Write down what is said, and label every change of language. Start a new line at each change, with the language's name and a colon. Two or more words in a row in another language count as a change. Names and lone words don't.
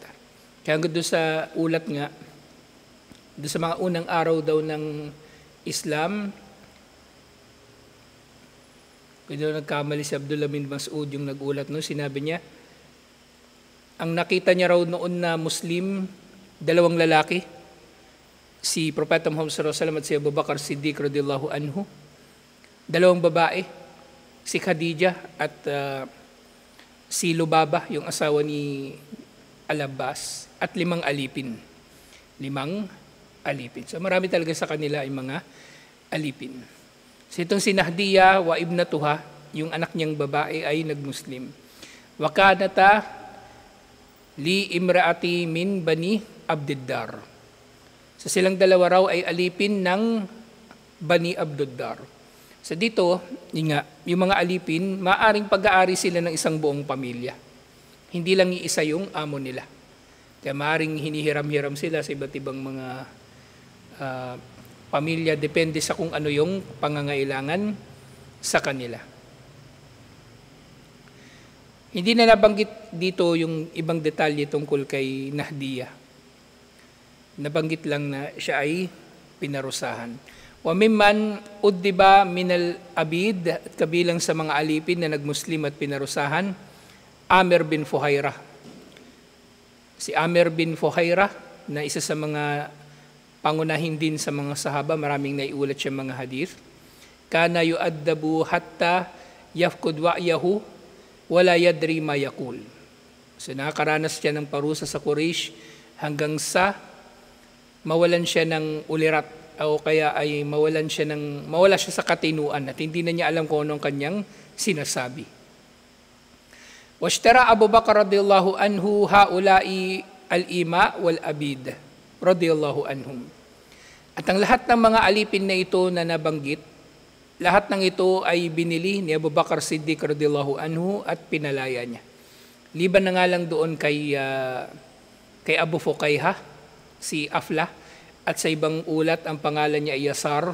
Filipino: Kaya doon sa ulat nga, doon sa mga unang araw daw ng Islam, kaya doon nagkamali si Abdullah bin Mas'ud yung nagulat, sinabi niya, ang nakita niya raw noon na Muslim, 2 lalaki, si Propeta Muhammad
Arabic: صلى الله عليه وسلم
Filipino: at si Abu Bakar Siddiq
Arabic: رضي الله عنه,
Filipino: 2 babae, si Khadijah at si Lubaba, yung asawa ni Al-Abbas, at 5 alipin. 5 alipin. So marami talaga sa kanila ay mga alipin. So itong si Nahdiyah
Arabic: وابنتها,
Filipino: yung anak niyang babae ay nagmuslim.
Arabic: وكانتا لامرأة من بني عبد الدار.
Filipino: So silang dalawa raw ay alipin ng Bani Abdiddar. So dito, yung mga alipin, maaring pag-aari sila ng isang buong pamilya. Hindi lang iisa yung amo nila. Kaya maaring hinihiram-hiram sila sa iba't ibang mga pamilya, depende sa kung ano yung pangangailangan sa kanila. Hindi na nabanggit dito yung ibang detalye tungkol kay Nahdiyah. Nabanggit lang na siya ay pinarusahan.
Arabic: وممن عذب من العبيد,
Filipino: at kabilang sa mga alipin na nagmuslim at pinarusahan, Amir bin Fuhairah. Si Amir bin Fuhairah, na isa sa mga pangunahin din sa mga sahaba, maraming naiulat siya mga hadith,
Arabic: كان يعذب حتى يفقد وعيه ولا يدري ما يقول.
Filipino: So nakakaranas siya ng parusa sa Quraysh hanggang sa mawalan siya ng ulirat o kaya ay mawala siya sa katinuan at hindi na niya alam kung anong kanyang sinasabi.
Arabic: واشترى أبو بكر رضي الله عنه هؤلاء الإماء والعبيد رضي الله عنهم.
Filipino: At ang lahat ng mga alipin na ito na nabanggit, lahat ng ito ay binili ni Abu Bakar Siddiq
Arabic: رضي الله عنه
Filipino: at pinalaya niya. Liban na nga lang doon kay Abu Fuqayha, si Afla, at sa ibang ulat ang pangalan niya ay Yasar.